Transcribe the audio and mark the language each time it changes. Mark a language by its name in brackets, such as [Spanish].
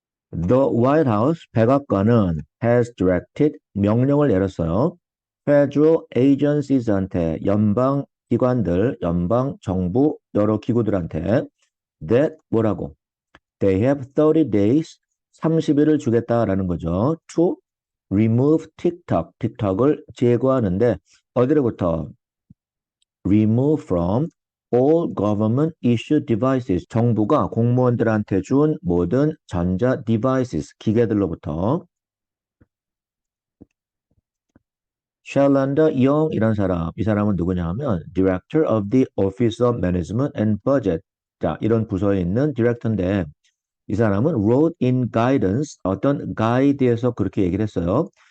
[English] The White House [Korean] 백악관은 [English] has directed [Korean] 명령을 내렸어요. [English] Federal agencies, [Korean] 한테 연방 기관들, 연방 정부 여러 기구들한테 that 뭐라고? [English] They have 30 days [Korean] 30일을 주겠다라는 거죠. [English] To remove TikTok, [Korean] 틱톡을 제거하는데 어디로부터? [English] Remove from all government issued devices. [Korean] 정부가 공무원들한테 준 모든 전자 devices, 기계들로부터. 샬란더 영 이런 사람, 이 사람은 누구냐 하면 [English] Director of the Office of Management and Budget. [Korean] 자, 이런 부서에 있는 디렉터인데 이 사람은 [English] wrote in guidance, [Korean] 어떤 가이드에서 그렇게 얘기를 했어요.